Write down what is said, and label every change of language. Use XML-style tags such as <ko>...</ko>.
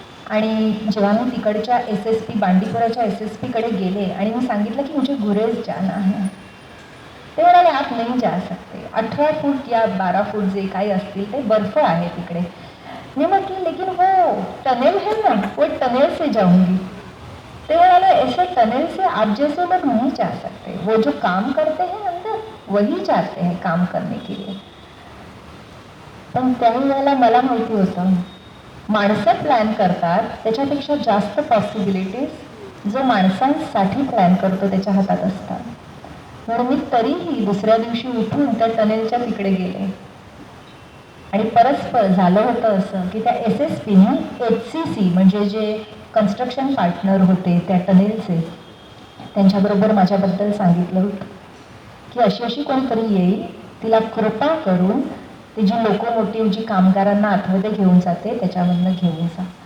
<mr>आणि जेव्हा मी तिकडच्या SSP बांडीपुराच्या SSP कडे गेले आणि मी सांगितलं की</mr> <hi>मुझे गुरेज जाना है,</hi> <mr>ते म्हणाले</mr> <hi>आप नहीं जा सकते.</hi> <mr>18 फूट या 12 फूट जे काही असतील ते बर्फ आहे तिकडे. मी म्हटलं</mr> <hi>लेकिन वो टनेल है ना, वो टनेल से जाऊंगी.</hi> <mr>ते म्हणाले</mr> <hi>ऐसे टनेल से आप जैसे लोग नहीं जा सकते, वो जो काम करते हैं अंदर वही जाते हैं काम करने के लिए.</hi> <mr>पण त्यावेळेला मला माहिती होतं माणसं प्लॅन करतात त्याच्यापेक्षा जास्त पॉसिबिलिटीज जो माणसांसाठी प्लॅन करतो त्याच्या हातात असतात. म्हणून मी तरीही दुसऱ्या दिवशी उठून त्या टनेलच्या तिकडे गेले आणि परस्पर झालं होतं असं की त्या SSPने HCC म्हणजे जे कन्स्ट्रक्शन पार्टनर होते त्या टनेलचे, त्यांच्याबरोबर माझ्याबद्दल सांगितलं होतं की अशी अशी कोणीतरी येईल, तिला कृपा करून ती जी लोकोमोटिव्ह जी कामगारांना आतमध्ये घेऊन जाते त्याच्यामधनं घेऊन जा.</mr>